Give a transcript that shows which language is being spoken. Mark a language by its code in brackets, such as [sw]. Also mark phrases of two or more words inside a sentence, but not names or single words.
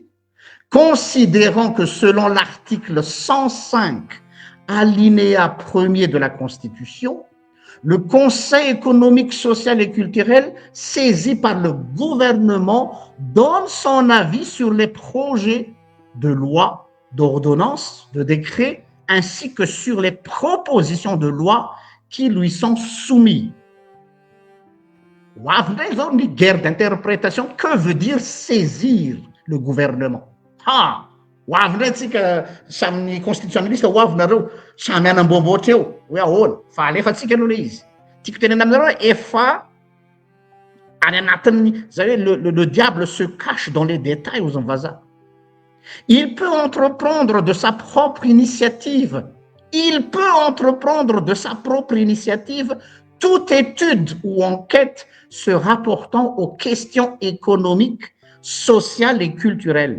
[fr] considérant que selon l'article 105, alinéa 1er de la Constitution, le Conseil économique, social et culturel, saisi par le gouvernement, donne son avis sur les projets de loi, d'ordonnance, de décret, ainsi que sur les propositions de loi qui lui sont soumises. une guerre d'interprétation. Que veut dire saisir le gouvernement? [mg] Samy constitutionnaliste hoavinareo samy anamboamboatra eo hoe ahoana fa alefatsika aloha le izy tiako tenena aminareo efa any anatin'ny zay hoe [fr] le diable se cache dans les détails [mg] aux vazaha. [fr] Il peut entreprendre de sa propre initiative. Il peut entreprendre de sa propre initiative toute étude ou enquête se rapportant aux questions économiques, sociales et culturelles.